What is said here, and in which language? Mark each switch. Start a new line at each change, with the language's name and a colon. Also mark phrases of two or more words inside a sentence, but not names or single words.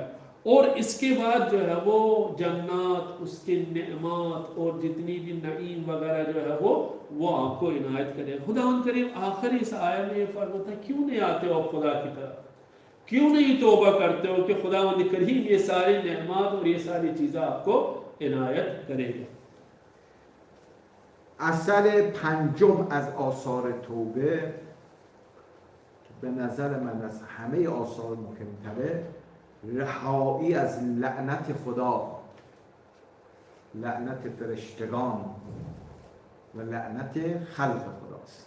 Urdu: اور اس کے بعد جو ہے وہ جنت، اس کے نعمت اور جتنی بھی نعیم وغیرہ جو ہے وہ آپ کو عنایت کرے گا. خدا کریم آخر اس آیت میں یہ فرماتا ہے کیوں نہیں آتے ہو آپ خدا کی طرف، کیوں نہیں توبہ کرتے ہو کہ خدا کریم یہ ساری نعمت اور یہ ساری چیزیں آپ کو عنایت کرے گا.
Persian: اثر پنجم از آثار توبه که به نظر من از همه آثار مهمتره، رهایی از لعنت خدا، لعنت فرشتگان و لعنت خلق خداست.